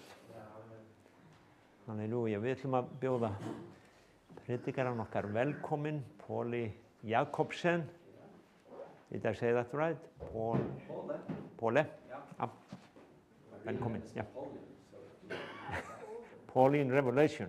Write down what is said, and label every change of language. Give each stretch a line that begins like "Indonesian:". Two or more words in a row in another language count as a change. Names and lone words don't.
Icelandic: Halleluja. Við ætlum að bjóða predikarann okkar velkomin, Póli Jakobsen.
English: Did I say that right?
Icelandic: Póle? Ja. Velkomin. Ja. Pauline Revelation.